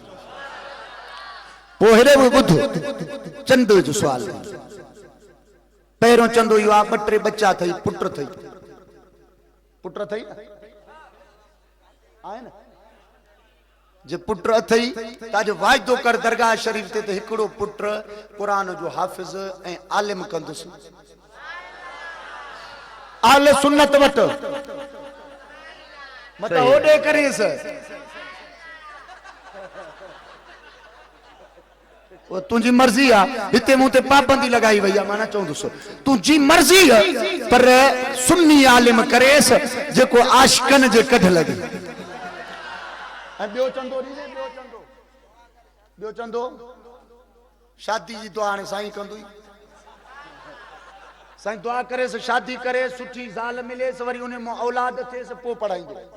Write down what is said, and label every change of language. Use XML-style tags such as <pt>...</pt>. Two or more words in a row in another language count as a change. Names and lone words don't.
<sd>पोइ हेॾे बि ॿुध चंद जो सुवाल पहिरों चंदो इहो आहे 2-3 बच्चा अथई पुट अथई आहे न जे पुट अथई ताजो वाइदो कर दरगाह शरीफ ते त हिकिड़ो पुट कुरान जो हाफिज ऐं आलिम कंदुसि आले सुन्नत वट मत ओडे करीस वो तुझी मर्जी आ हिते मूं ते पाबंदी लगाई वई आ मां न चवंदुसि तुझी मर्जी है पर सुन्नी आलिम करेस जेको आशिकन जे कढ लगे। ॿियो चंदो शादी जी दुआ हाणे साईं कंदुई साईं दुआ करेस शादी करे सुठी ज़ाल मिलेस वरी उन में औलाद थिएस पोइ पढ़ाईंदो।</sd>